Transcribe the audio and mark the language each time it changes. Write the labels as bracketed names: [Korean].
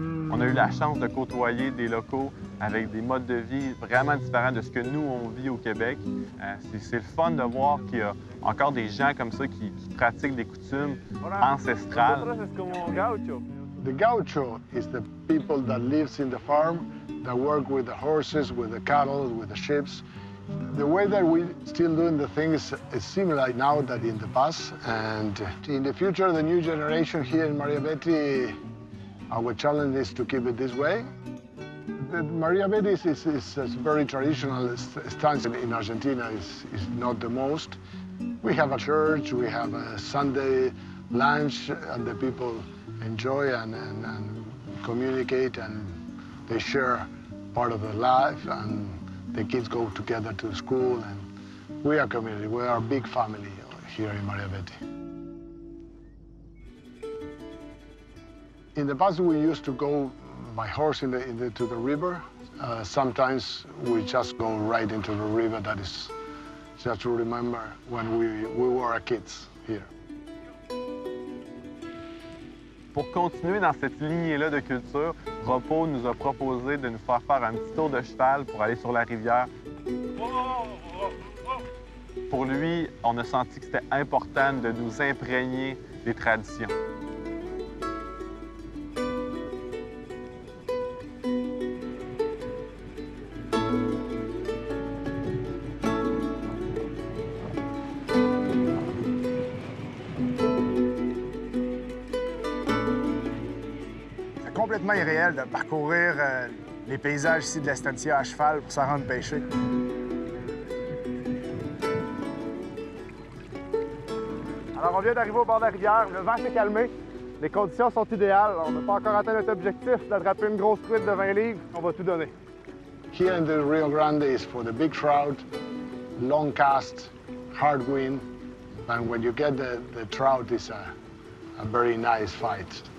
[French] On a eu la chance de côtoyer des locaux avec des modes de vie vraiment différents de ce que nous, on vit au Québec. C'est le fun de voir qu'il y a encore des gens comme ça qui pratiquent des coutumes ancestrales. [English] The gaucho is the people that lives in the farm, that work with the horses, with the cattle, with the sheep. The way that we still doing the things is similar now than in the past. And in the future, the new generation here in Maria Betty, our challenge is to keep it this way. Maria Betty is a very traditional stance in Argentina. Is not the most. We have a church, we have a Sunday lunch, and the people enjoy and communicate, and they share part of their life, and the kids go together to school, and we are a community. We are a big family here in Maria Betty. In the past, we used to go by horse to the river. Sometimes we just go right into the river. That is just to remember when we were kids here. [French] Pour continuer dans cette lignée-là de culture, Repos nous a proposé de nous faire un petit tour de cheval pour aller sur la rivière. Pour lui, on a senti que c'était important de nous imprégner des traditions. Complètement irréel de parcourir les paysages ici de l'Estancia à cheval pour s'en rendre pêcher. Alors, on vient d'arriver au bord de la rivière. Le vent s'est calmé. Les conditions sont idéales. On n'a pas encore atteint notre objectif d'attraper une grosse truite de 20 livres. On va tout donner. [English] Here in the Rio Grande is for the big trout, long cast, hard wind. And when you get the trout, it's a very nice fight.